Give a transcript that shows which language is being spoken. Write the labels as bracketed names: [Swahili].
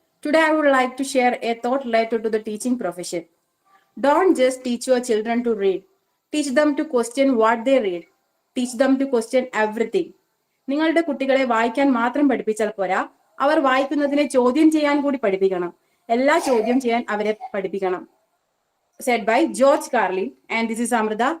[English] Today, I would like to share a thought related to the teaching profession. Don't just teach your children to read. Teach them to question what they read. Teach them to question everything. [Malayalam] നിങ്ങളുടെ കുട്ടികളെ വായിക്കാൻ മാത്രം പഠിപ്പിച്ചാൽ പോരാ, അവർ വായിക്കുന്നതിനെ ചോദ്യം ചെയ്യാൻ കൂടി പഠിപ്പിക്കണം. എല്ലാ ചോദ്യം ചെയ്യാൻ അവരെ പഠിപ്പിക്കണം. [English] Said by George Carlin, and this is Amrita.